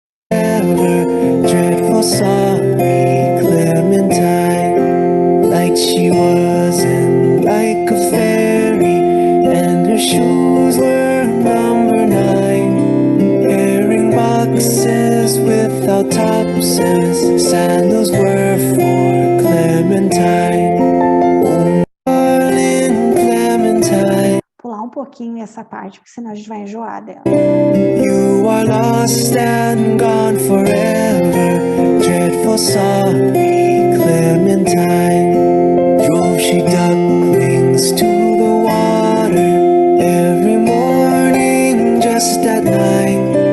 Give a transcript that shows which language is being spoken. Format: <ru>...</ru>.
<en>Dreadful sorry Clementine, like she wasn't like a fairy, and her shoes were number 9. Herring boxes without topses, sandals were for Clementine. Oh, darling Clementine.</en> <pt>Pular um pouquinho essa parte, porque senão a gente vai enjoar dela.</pt> <en>You are lost and gone forever, dreadful sorry Clementine. Drove she ducklings to the water every morning just at 9.</en>